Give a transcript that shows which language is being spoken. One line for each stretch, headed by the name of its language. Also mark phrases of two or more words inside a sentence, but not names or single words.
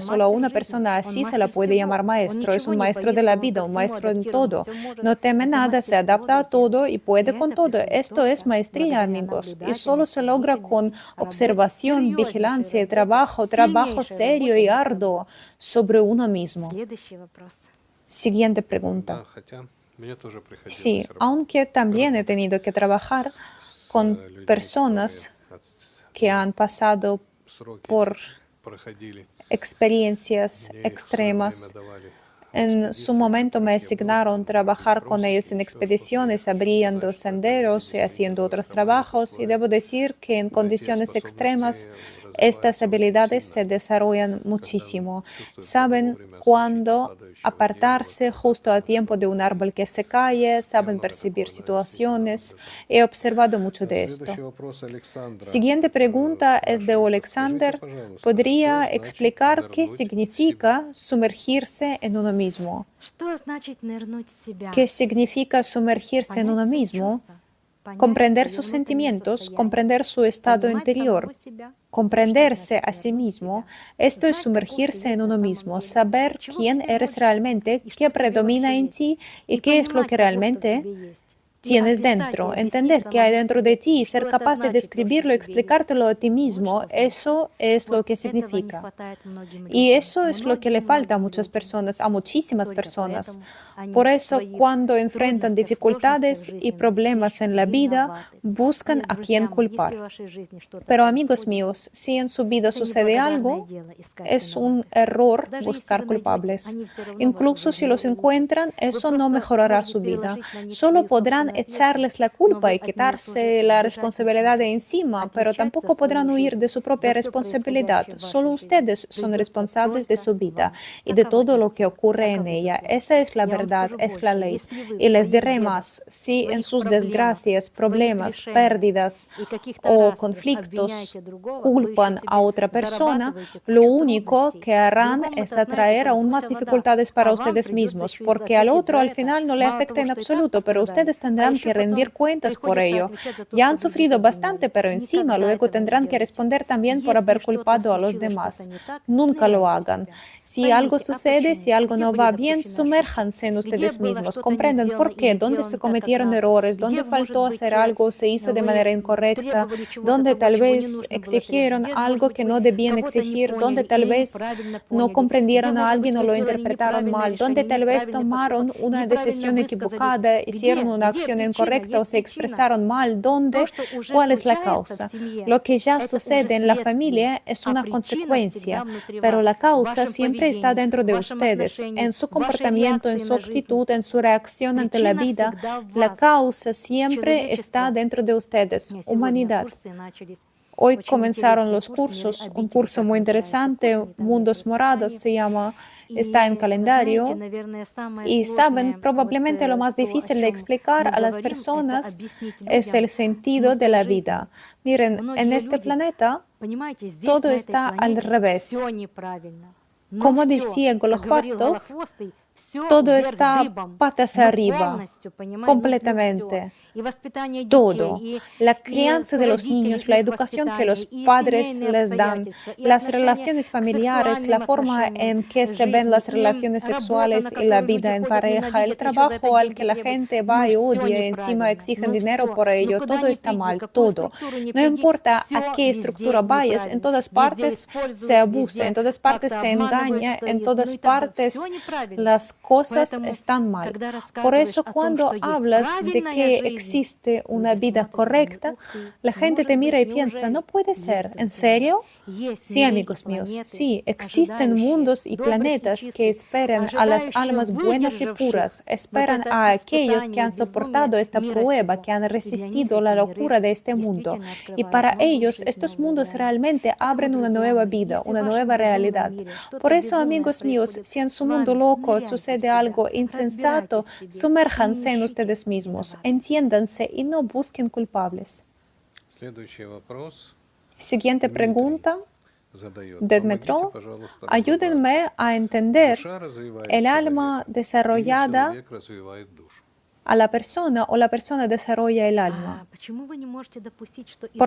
Spanish: Solo a una persona así se la puede llamar maestro. Es un maestro de la vida, un maestro en todo. No teme nada, se adapta a todo y puede con todo. Esto es maestría, amigos. Y solo se logra con observación, vigilancia y trabajo serio y arduo sobre uno mismo. Siguiente pregunta.
Russian: Да, хотя мне тоже приходилось
Spanish: Sí, aunque también he tenido que trabajar con
Russian: людьми,
Spanish: personas
Russian: которые
Spanish: que han pasado
Russian: сроки
Spanish: por
Russian: проходили,
Spanish: experiencias
Russian: мне их в своё
Spanish: extremas.
Russian: время давали.
Spanish: En su momento me asignaron trabajar con ellos en expediciones, abriendo senderos y haciendo otros trabajos. Y debo decir que en condiciones extremas estas habilidades se desarrollan muchísimo. Saben cuándo apartarse justo a tiempo de un árbol que se cae, saben percibir situaciones. He observado mucho de esto.
Russian: Следующий вопрос Александра.
Spanish: Siguiente pregunta es de Alexander.
Russian: Скажите, пожалуйста,
Spanish: ¿Podría
Russian: что значит
Spanish: explicar qué
Russian: нырнуть в
Spanish: significa sumergirse en uno mismo?
Russian: Что значит нырнуть в себя?
Spanish: ¿Qué significa sumergirse en uno
Russian: Понять свои
Spanish: mismo?
Russian: чувства, понять
Spanish: Comprender
Russian: своё
Spanish: sus
Russian: внутреннее
Spanish: sentimientos,
Russian: состояние,
Spanish: comprender su estado
Russian: понимать
Spanish: interior,
Russian: самого себя.
Spanish: comprenderse
Russian: значит
Spanish: a sí
Russian: нырнуть в
Spanish: mismo.
Russian: себя.
Spanish: Esto es
Russian: Знать, каков ты
Spanish: sumergirse
Russian: есть
Spanish: en
Russian: на
Spanish: uno
Russian: самом
Spanish: mismo,
Russian: деле,
Spanish: saber
Russian: чего
Spanish: quién
Russian: тебе
Spanish: eres
Russian: хочется
Spanish: realmente,
Russian: и
Spanish: qué
Russian: что в тебе
Spanish: predomina
Russian: вообще
Spanish: en
Russian: есть.
Spanish: ti y
Russian: И
Spanish: qué es lo
Russian: понимать
Spanish: que
Russian: того, что в
Spanish: realmente
Russian: тебе есть. И
Spanish: tienes
Russian: описать
Spanish: dentro,
Russian: и
Spanish: entender
Russian: объяснить
Spanish: qué hay
Russian: самому
Spanish: dentro de
Russian: себе,
Spanish: ti y
Russian: что
Spanish: ser
Russian: это
Spanish: capaz de
Russian: значит, то, что
Spanish: describirlo,
Russian: в тебе есть.
Spanish: explicártelo a ti
Russian: Вот
Spanish: mismo.
Russian: что значит.
Spanish: Eso es lo
Russian: Вот
Spanish: que
Russian: этого не
Spanish: significa.
Russian: хватает многим
Spanish: Y
Russian: людям.
Spanish: eso es lo que le falta a
Russian: Многим
Spanish: muchas
Russian: людям.
Spanish: personas, a muchísimas
Russian: Только
Spanish: personas.
Russian: поэтому они
Spanish: Por
Russian: в
Spanish: eso,
Russian: своих
Spanish: cuando enfrentan
Russian: трудностях, сложностях
Spanish: dificultades y
Russian: жизненных
Spanish: problemas en la
Russian: ищут
Spanish: vida,
Russian: виноватых.
Spanish: buscan
Russian: Нет,
Spanish: a
Russian: друзья
Spanish: quién
Russian: мои, если в
Spanish: culpar.
Russian: вашей жизни что-то
Spanish: Pero amigos
Russian: происходит,
Spanish: míos, si en su vida
Russian: это
Spanish: sucede
Russian: неблагодарное
Spanish: algo,
Russian: дело искать
Spanish: es un
Russian: виноватых.
Spanish: error
Russian: Даже если
Spanish: buscar
Russian: вы найдете,
Spanish: culpables.
Russian: они все равно вашу
Spanish: Incluso si
Russian: жизнь
Spanish: los
Russian: не улучшат.
Spanish: encuentran,
Russian: Вы
Spanish: eso no
Russian: просто
Spanish: mejorará
Russian: сможете
Spanish: su vida.
Russian: переложить на них
Spanish: Solo
Russian: свою
Spanish: podrán
Russian: собственную
Spanish: echarles la
Russian: ответственность, но
Spanish: culpa
Russian: вы
Spanish: y
Russian: от нее
Spanish: quitarse
Russian: тоже
Spanish: la
Russian: сбежать не
Spanish: responsabilidad de
Russian: сможете.
Spanish: encima, pero
Russian: Отвечать за
Spanish: tampoco podrán
Russian: свою
Spanish: huir
Russian: жизнь,
Spanish: de su propia
Russian: за все
Spanish: responsabilidad.
Russian: происходящее в
Spanish: Solo
Russian: вашей жизни
Spanish: ustedes son
Russian: придется
Spanish: responsables de
Russian: только
Spanish: su vida
Russian: вам.
Spanish: y de
Russian: Такова
Spanish: todo lo que
Russian: истина,
Spanish: ocurre en
Russian: таковы
Spanish: ella.
Russian: законы.
Spanish: Esa es la
Russian: Я вам
Spanish: verdad,
Russian: скажу
Spanish: es la
Russian: больше,
Spanish: ley.
Russian: если вы
Spanish: Y
Russian: в
Spanish: les
Russian: своих
Spanish: diré
Russian: бедах,
Spanish: más, si en
Russian: своих
Spanish: sus
Russian: проблемах,
Spanish: desgracias,
Russian: своих
Spanish: problemas,
Russian: лишениях
Spanish: pérdidas
Russian: и каких-то
Spanish: o
Russian: распрях
Spanish: conflictos
Russian: обвиняете другого, вы еще
Spanish: culpan a
Russian: себе
Spanish: otra persona,
Russian: зарабатываете
Spanish: lo
Russian: кучу
Spanish: único
Russian: трудностей.
Spanish: que harán
Russian: Другому
Spanish: es
Russian: это, знаете,
Spanish: atraer
Russian: как
Spanish: aún más
Russian: сгущая вода,
Spanish: dificultades para
Russian: а вам
Spanish: ustedes
Russian: придется
Spanish: mismos,
Russian: еще и
Spanish: porque al
Russian: ответить
Spanish: otro
Russian: за
Spanish: al
Russian: это.
Spanish: final no le
Russian: Мало
Spanish: afecta
Russian: того,
Spanish: en
Russian: что и так
Spanish: absoluto, pero
Russian: пострадали,
Spanish: ustedes
Russian: а
Spanish: tendrán
Russian: еще
Spanish: que rendir
Russian: потом
Spanish: cuentas por
Russian: приходится
Spanish: ello.
Russian: отвечать за то,
Spanish: Ya
Russian: что
Spanish: han
Russian: других
Spanish: sufrido bastante,
Russian: обвиняли.
Spanish: pero encima
Russian: Никогда
Spanish: luego
Russian: этого не
Spanish: tendrán que
Russian: делайте.
Spanish: responder también por
Russian: Если
Spanish: haber
Russian: что-то
Spanish: culpado a los
Russian: случилось, что-то
Spanish: demás.
Russian: не так,
Spanish: Nunca lo
Russian: ныряйте в
Spanish: hagan.
Russian: себя.
Spanish: Si algo
Russian: Поймите, а
Spanish: sucede, si
Russian: почему?
Spanish: algo
Russian: Где
Spanish: no
Russian: были
Spanish: va bien,
Russian: допущены ошибки?
Spanish: sumérjanse en
Russian: Где
Spanish: ustedes
Russian: было
Spanish: mismos,
Russian: что-то не
Spanish: comprendan
Russian: сделано
Spanish: por qué,
Russian: или
Spanish: dónde se
Russian: сделано так, как
Spanish: cometieron
Russian: надо?
Spanish: errores,
Russian: Где,
Spanish: dónde
Russian: может
Spanish: faltó
Russian: быть,
Spanish: hacer algo, se hizo de manera
Russian: вы
Spanish: incorrecta,
Russian: требовали чего-то
Spanish: donde
Russian: того,
Spanish: tal
Russian: чего не
Spanish: vez
Russian: нужно было требовать?
Spanish: exigieron
Russian: Где, может
Spanish: algo
Russian: быть,
Spanish: que
Russian: вы
Spanish: no debían
Russian: кого-то не
Spanish: exigir, donde
Russian: поняли
Spanish: tal
Russian: или
Spanish: vez
Russian: неправильно
Spanish: no
Russian: поняли? Где,
Spanish: comprendieron a
Russian: может быть,
Spanish: alguien o
Russian: вы
Spanish: lo
Russian: сделали
Spanish: interpretaron
Russian: неправильное
Spanish: mal, donde
Russian: решение,
Spanish: tal vez
Russian: неправильный
Spanish: tomaron
Russian: поступок,
Spanish: una
Russian: неправильно
Spanish: decisión
Russian: высказались?
Spanish: equivocada, hicieron una
Russian: Где
Spanish: acción
Russian: причина?
Spanish: incorrecta o
Russian: Есть
Spanish: se
Russian: причина.
Spanish: expresaron mal,
Russian: То,
Spanish: ¿dónde?
Russian: что уже
Spanish: ¿Cuál es la
Russian: случается в
Spanish: causa?
Russian: семье,
Spanish: Lo que ya
Russian: это уже
Spanish: sucede en la
Russian: следствие,
Spanish: familia es
Russian: а
Spanish: una
Russian: причина всегда
Spanish: consecuencia,
Russian: внутри
Spanish: pero
Russian: вас,
Spanish: la
Russian: в
Spanish: causa
Russian: вашем
Spanish: siempre está
Russian: поведении,
Spanish: dentro
Russian: в
Spanish: de
Russian: вашем
Spanish: ustedes,
Russian: отношении,
Spanish: en su
Russian: в вашей
Spanish: comportamiento, en
Russian: реакции
Spanish: su
Russian: на жизнь.
Spanish: actitud, en su reacción ante la
Russian: Причина
Spanish: vida.
Russian: всегда в
Spanish: La
Russian: вас.
Spanish: causa siempre está
Russian: Человечество
Spanish: dentro de ustedes,
Russian: сегодня
Spanish: humanidad.
Russian: курсы начались
Spanish: Hoy
Russian: Очень
Spanish: comenzaron
Russian: интересный
Spanish: los
Russian: курс,
Spanish: cursos, un
Russian: «Обитель»,
Spanish: curso
Russian: как
Spanish: muy
Russian: называется
Spanish: interesante,
Russian: курс, они там есть
Spanish: Mundos
Russian: в
Spanish: Morados
Russian: расписании.
Spanish: se llama,
Russian: И
Spanish: está en
Russian: вы знаете,
Spanish: calendario.
Russian: наверное, самое
Spanish: Y saben,
Russian: сложное,
Spanish: probablemente lo más
Russian: то, о
Spanish: difícil de
Russian: чем
Spanish: explicar
Russian: мы
Spanish: a las
Russian: говорим, это
Spanish: personas
Russian: объяснить
Spanish: es
Russian: людям
Spanish: el sentido de
Russian: смысл
Spanish: la
Russian: жизни.
Spanish: vida. Miren, en
Russian: Многие
Spanish: este
Russian: люди,
Spanish: planeta
Russian: понимаете, здесь,
Spanish: todo
Russian: на этой
Spanish: está al
Russian: планете,
Spanish: revés.
Russian: все неправильно. Но
Spanish: Como
Russian: все,
Spanish: decía
Russian: как говорил Голохвастов, Голохвостый, все
Spanish: todo
Russian: вверх
Spanish: está
Russian: дыбом,
Spanish: patas
Russian: ну
Spanish: arriba,
Russian: полностью, понимаете, ну все.
Spanish: completamente.
Russian: И воспитание детей,
Spanish: Todo, la
Russian: и
Spanish: crianza de los
Russian: родителей,
Spanish: niños, la
Russian: их
Spanish: educación que
Russian: воспитание,
Spanish: los
Russian: и
Spanish: padres
Russian: семейные
Spanish: les dan,
Russian: обстоятельства, и
Spanish: las
Russian: отношения
Spanish: relaciones
Russian: к
Spanish: familiares, la
Russian: сексуальным
Spanish: forma
Russian: отношениям,
Spanish: en que se ven
Russian: жизни,
Spanish: las
Russian: и
Spanish: relaciones
Russian: работа, на
Spanish: sexuales y la
Russian: которую люди
Spanish: vida en
Russian: ходят,
Spanish: pareja, el
Russian: ненавидят, еще за это
Spanish: trabajo al
Russian: деньги
Spanish: que la
Russian: требуют.
Spanish: gente
Russian: Ну
Spanish: va y
Russian: все
Spanish: odia y encima
Russian: неправильно,
Spanish: exigen
Russian: ну
Spanish: dinero
Russian: все.
Spanish: por
Russian: Ну
Spanish: ello,
Russian: куда
Spanish: todo
Russian: ни
Spanish: está
Russian: приди,
Spanish: mal,
Russian: какую
Spanish: todo.
Russian: структуру ни
Spanish: No
Russian: приди,
Spanish: importa a
Russian: все
Spanish: qué
Russian: везде
Spanish: estructura vayas, en
Russian: неправильно.
Spanish: todas
Russian: Везде
Spanish: partes se
Russian: используют,
Spanish: abusa, en
Russian: везде
Spanish: todas partes
Russian: как-то
Spanish: se
Russian: обманывают,
Spanish: engaña,
Russian: что
Spanish: en
Russian: есть. Ну
Spanish: todas
Russian: и так далее. Все
Spanish: partes
Russian: неправильно.
Spanish: las cosas
Russian: Поэтому,
Spanish: están mal.
Russian: когда
Spanish: Por
Russian: рассказываешь
Spanish: eso
Russian: о том, что
Spanish: cuando
Russian: есть
Spanish: hablas de
Russian: правильная
Spanish: que
Russian: жизнь,
Spanish: existe una
Russian: люди
Spanish: vida
Russian: смотрят, думают,
Spanish: correcta,
Russian: ух ты,
Spanish: la
Russian: ну
Spanish: gente te
Russian: может
Spanish: mira
Russian: быть,
Spanish: y piensa, no
Russian: неужели?
Spanish: puede
Russian: Есть,
Spanish: ser, ¿en
Russian: друзья мои.
Spanish: serio?
Russian: Есть
Spanish: Sí,
Russian: миры и
Spanish: amigos míos,
Russian: планеты,
Spanish: sí, existen
Russian: ожидающие
Spanish: mundos y
Russian: добрых и
Spanish: planetas que
Russian: чистых,
Spanish: esperan a las
Russian: ожидающие
Spanish: almas buenas y puras,
Russian: выдержавших вот
Spanish: esperan
Russian: это
Spanish: a aquellos que
Russian: испытание,
Spanish: han
Russian: безумие
Spanish: soportado esta
Russian: мира
Spanish: prueba,
Russian: сего.
Spanish: que han
Russian: И для них
Spanish: resistido
Russian: эти
Spanish: la
Russian: миры
Spanish: locura de este mundo.
Russian: действительно
Spanish: Y
Russian: открывают
Spanish: para
Russian: новую
Spanish: ellos
Russian: жизнь,
Spanish: estos
Russian: новую
Spanish: mundos
Russian: реальность.
Spanish: realmente
Russian: Поэтому,
Spanish: abren una
Russian: друзья
Spanish: nueva
Russian: мои,
Spanish: vida,
Russian: если в
Spanish: una
Russian: вашем
Spanish: nueva
Russian: безумном
Spanish: realidad.
Russian: мире
Spanish: Por
Russian: что-то
Spanish: eso,
Russian: безумное
Spanish: amigos míos,
Russian: происходит
Spanish: si en
Russian: с
Spanish: su mundo
Russian: вами,
Spanish: loco
Russian: ныряйте в
Spanish: sucede
Russian: себя,
Spanish: algo insensato,
Russian: разбирайтесь в себе и не
Spanish: sumérjanse en
Russian: ищите
Spanish: ustedes mismos,
Russian: виноватых.
Spanish: entiéndanse y no busquen culpables.
Russian: Следующий вопрос
Spanish: Siguiente
Russian: Дмитрий
Spanish: pregunta
Russian: задает.
Spanish: de
Russian: Помогите,
Spanish: Dmetro.
Russian: пожалуйста, разобраться.
Spanish: Ayúdenme a entender
Russian: Душа развивает
Spanish: el alma
Russian: человека, или
Spanish: desarrollada
Russian: человек развивает душу?
Spanish: a la persona o la persona desarrolla el alma.
Russian: Почему вы не можете допустить, что и